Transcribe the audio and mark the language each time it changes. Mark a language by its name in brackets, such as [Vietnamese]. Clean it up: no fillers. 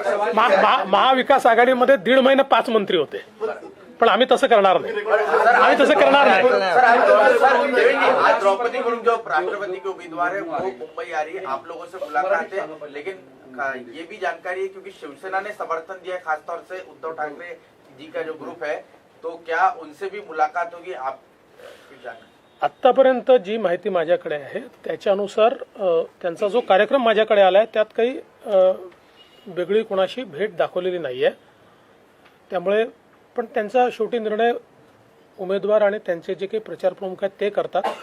[Marathi] नाही, महाविकास आघाडीमध्ये 1.5 महिने 5 मंत्री होते, पण आम्ही तसं करणार नाही, आम्ही तसं करणार नाही। [Hindi] आज द्रौपदी मुर्मू जो राष्ट्रपति के उम्मीदवार है वो मुंबई आ रही है, आप लोगों से मुलाकात है, लेकिन ये भी जानकारी है क्योंकि शिवसेना ने समर्थन दिया है खासतौर से उद्धव ठाकरे जी का जो ग्रुप है, तो क्या उनसे भी मुलाकात होगी? आप [Marathi] आत्तापर्यंत जी माहिती माझ्याकडे आहे त्याच्यानुसार त्यांचा जो कार्यक्रम माझ्याकडे आलाय त्यात काही वेगळी कोणाशी भेट दाखवलेली नाहीये। त्यामुळे पण त्यांचा शेवटी निर्णय उमेदवार आणि त्यांचे जे काही प्रचार प्रमुख आहेत ते करतात।